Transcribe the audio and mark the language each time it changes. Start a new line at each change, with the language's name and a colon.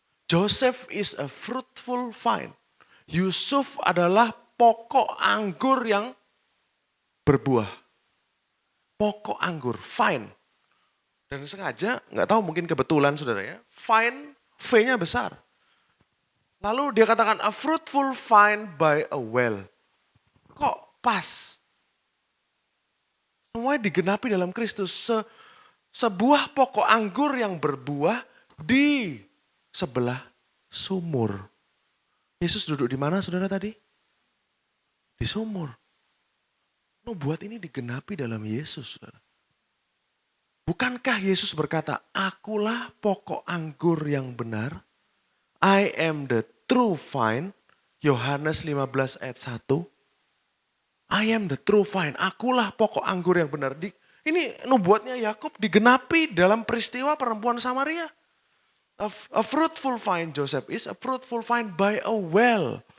English: Joseph is a fruitful vine.
Indonesian: Yusuf adalah pokok anggur yang berbuah. Pokok anggur, vine. Dan sengaja, nggak tahu mungkin kebetulan, saudara ya, vine, V-nya besar. Lalu dia katakan
English: a fruitful vine by a well.
Indonesian: Kok pas? Semuanya digenapi dalam Kristus. Sebuah pokok anggur yang berbuah di sebelah sumur. Yesus duduk di mana, saudara, tadi? Di sumur. Nubuat ini digenapi dalam Yesus, saudara. Bukankah Yesus berkata, akulah pokok anggur yang benar.
English: I am the true vine.
Indonesian: Yohanes 15 ayat 1.
English: I am the true vine.
Indonesian: Akulah pokok anggur yang benar. Ini nubuatnya Yakub digenapi dalam peristiwa perempuan Samaria.
English: A fruitful vine, Joseph is a fruitful vine by a well.